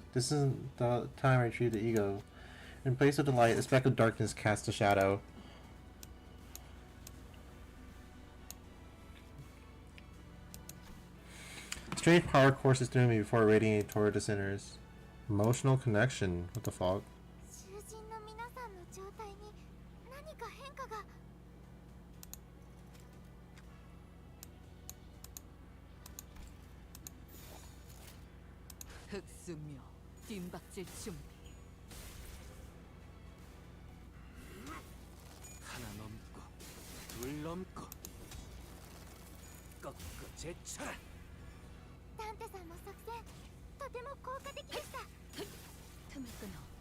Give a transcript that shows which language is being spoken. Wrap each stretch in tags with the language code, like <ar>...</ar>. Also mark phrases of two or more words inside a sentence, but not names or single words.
<en>This isn't the time I retrieve the ego. In place of the light, a speck of darkness casts a shadow. Strange power courses through me before radiating toward the sinners. Emotional connection. What the fuck?</en> <ja>囚人の皆さんの状態に何か変化が。</ja> <ko>흑수묘 뒷박질 준비. 하나 넘고 둘 넘고 꺾고 제쳐라.</ko> <ja>ダンテさんの作戦とても効果的でした。</ja> <ko>틈을 끊어.</ko>